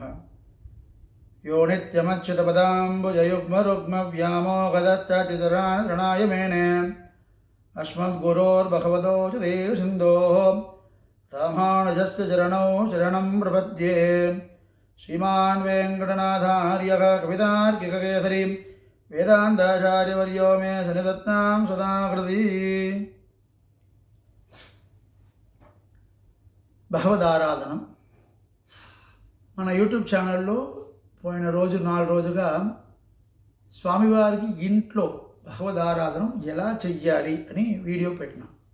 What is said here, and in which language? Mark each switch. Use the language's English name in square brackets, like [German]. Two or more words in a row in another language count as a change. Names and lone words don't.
[Sanskrit] यो नित्यमच्युतपदाम्बुजयुग्मरुग्मव्यामोहदश्चचितराणतृणाय मेने अस्मद्गुरोर्भगवतो च देवसिन्धोः रामानुजस्य चरणौ शरणं प्रपद्ये। श्रीमान् वेङ्कटनाथार्यः कवितार्किककेसरी वेदान्ताचार्यवर्यो मे सन्निधत्तां सदा कृति। [Telugu] భగవదారాధనం మన యూట్యూబ్ ఛానల్లో పోయిన రోజు 4 రోజుగా స్వామివారికి ఇంట్లో భగవదారాధనం ఎలా చెయ్యాలి అని వీడియో పెట్టినా.